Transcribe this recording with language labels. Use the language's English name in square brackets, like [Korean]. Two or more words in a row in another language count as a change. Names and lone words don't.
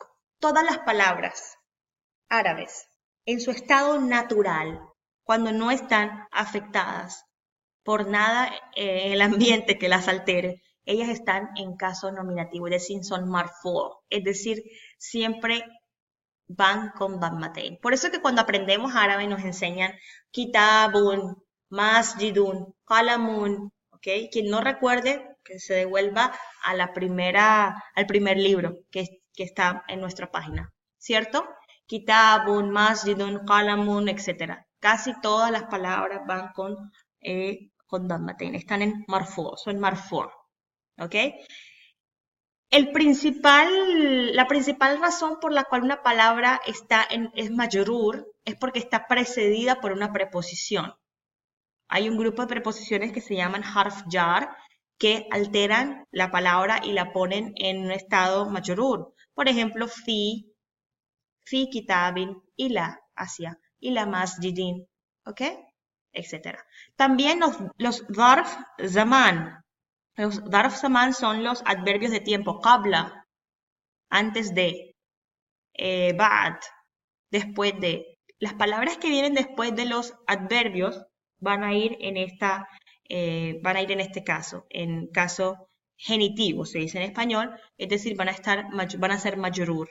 [Spanish] Todas las palabras árabes en su estado natural, cuando no están afectadas por nada en el ambiente que las altere, ellas están en caso nominativo, es decir, son marfu, es decir, siempre van con dhammatain. Por eso que cuando aprendemos árabe nos enseñan [Arabic] كتابٌ، مسجدٌ، قلمٌ, [Spanish] ¿ok? Quien no recuerde, que se devuelva a al primer libro que está en nuestra página, ¿cierto? [Arabic] كتابٌ، مسجدٌ، قلمٌ, etc. [Spanish] Casi todas las palabras van con dhammatain, están en marfu, son marfu, ¿ok? La principal razón por la cual una palabra es majrur es porque está precedida por una preposición. Hay un grupo de preposiciones que se llaman [Arabic] حرف جر [Spanish] que alteran la palabra y la ponen en un estado majrur. Por ejemplo, [Arabic] في كتابٍ، إلى, hacia, إلى مسجدٍ, [Spanish] ¿ok? Etcétera. También los [Arabic] ظرف زمان. [Spanish] Los [Arabic] ظرف زمان [Spanish] son los adverbios de tiempo. Qabla, antes de. Ba'd, después de. Las palabras que vienen después de los adverbios van a ir en este caso, en caso genitivo, se dice en español, es decir, van a ser majrur.